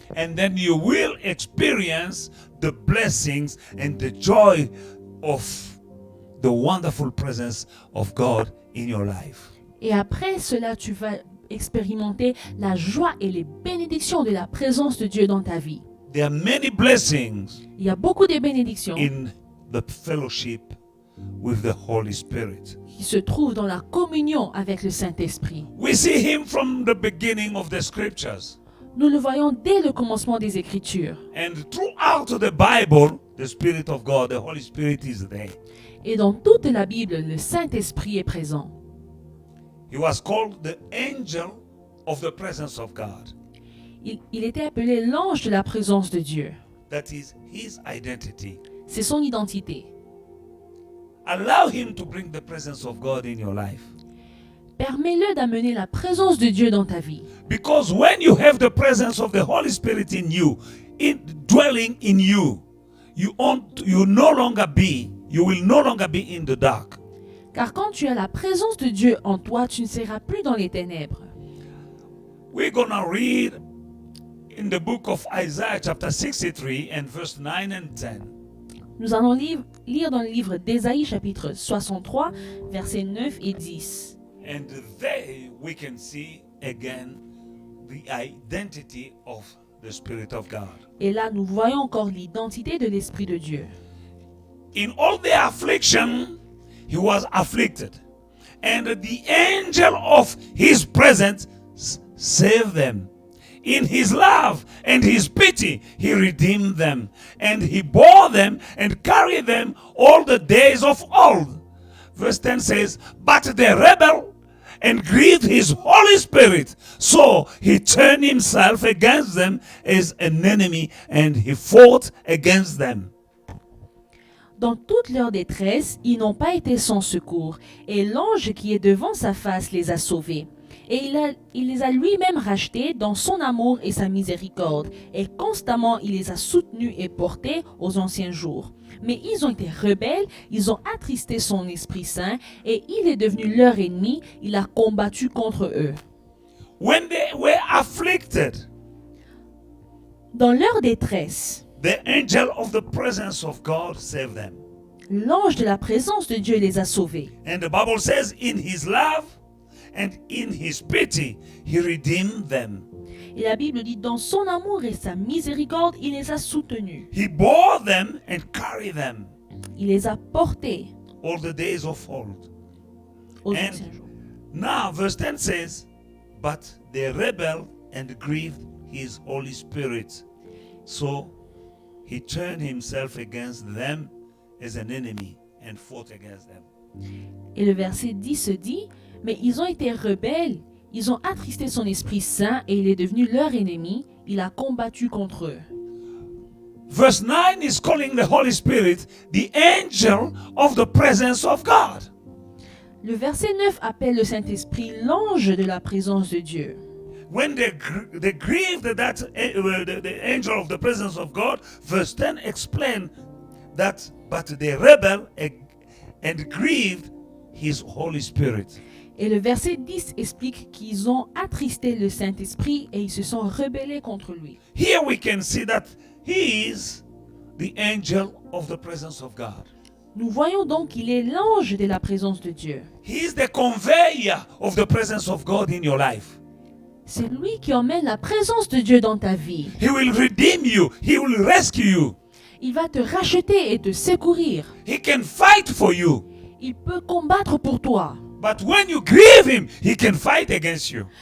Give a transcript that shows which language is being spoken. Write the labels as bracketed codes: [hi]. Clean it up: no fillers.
[en] And then you will experience the blessings and the joy of the wonderful presence of God in your life. [fr] Et après cela, tu vas expérimenter la joie et les bénédictions de la présence de Dieu dans ta vie. [en] There are many blessings [fr] Il y a beaucoup de bénédictions [en] in the fellowship with the Holy Spirit. [fr] qui se trouvent dans la communion avec le Saint-Esprit. [en] We see Him from the beginning of the scriptures. [fr] Nous le voyons dès le commencement des Écritures. [en] And throughout the Bible, the Spirit of God, the Holy Spirit is there. [fr] Et dans toute la Bible, le Saint-Esprit est présent. [en] He was called the angel of the presence of God. [fr] Il était appelé l'ange de la présence de Dieu. [en] That is His identity. [fr] C'est son identité. [en] Allow Him to bring the presence of God in your life. [fr] Permets-le d'amener la présence de Dieu dans ta vie. [en] Because when you have the presence of the Holy Spirit in you, dwelling in you, you will no longer be in the dark. [fr] Car quand tu as la présence de Dieu en toi, tu ne seras plus dans les ténèbres. [en] We're going to read in the book of Isaiah chapter 63 and verse 9 and 10. [fr] Nous allons lire dans le livre d'Ésaïe chapitre 63, versets 9 et 10. [en] And there we can see again the identity of the Spirit of God. [fr] Et là, nous voyons encore l'identité de l'Esprit de Dieu. [en] In all the affliction, He was afflicted. And the angel of His presence saved them. In His love and His pity, He redeemed them. And He bore them and carried them all the days of old. Verse 10 says, but they rebelled and grieved His Holy Spirit. So He turned Himself against them as an enemy, and He fought against them. [fr] Dans toute leur détresse, ils n'ont pas été sans secours, et l'ange qui est devant sa face les a sauvés. Et il les a lui-même rachetés dans son amour et sa miséricorde, et constamment il les a soutenus et portés aux anciens jours. Mais ils ont été rebelles, ils ont attristé son Esprit Saint, et il est devenu leur ennemi, il a combattu contre eux. [en] When they were afflicted, [fr] Dans leur détresse, [en] the angel of the presence of God saved them. [fr] l'ange de la présence de Dieu les a sauvés. [en] And the Bible says, in His love and in His pity, He redeemed them. [fr] Et la Bible dit, dans son amour et sa miséricorde, il les a soutenus. [en] He bore them and carried them [fr] Il les a portés [en] all the days of old. [fr] aux [en] And [fr] anciens jours. [en] now, verse 10 says, but they rebelled and grieved His Holy Spirit. So He turned Himself against them as an enemy and fought against them. [fr] Et le verset 10 se dit, mais ils ont été rebelles, ils ont attristé son Esprit Saint et il est devenu leur ennemi, il a combattu contre eux. [en] Verse 9 is calling the Holy Spirit the angel of the presence of God. [fr] Le verset 9 appelle le Saint-Esprit l'ange de la présence de Dieu. [en] when they grieved the angel of the presence of God, verse 10 explain that, but they rebelled and grieved his Holy Spirit. [fr] Et le verset 10 explique qu'ils ont attristé le Saint-Esprit et ils se sont rebellés contre lui. [en] Here we can see that he is the angel of the presence of God. [fr] Nous voyons donc qu'il est l'ange de la présence de Dieu. [en] He is the conveyor of the presence of God in your life. [fr] C'est lui qui emmène la présence de Dieu dans ta vie. [en] He will redeem you. He will rescue you. [fr] Il va te racheter et te secourir. [en] He can fight for you. [fr] Il peut combattre pour toi. [en] But when you grieve him, he can fight against you.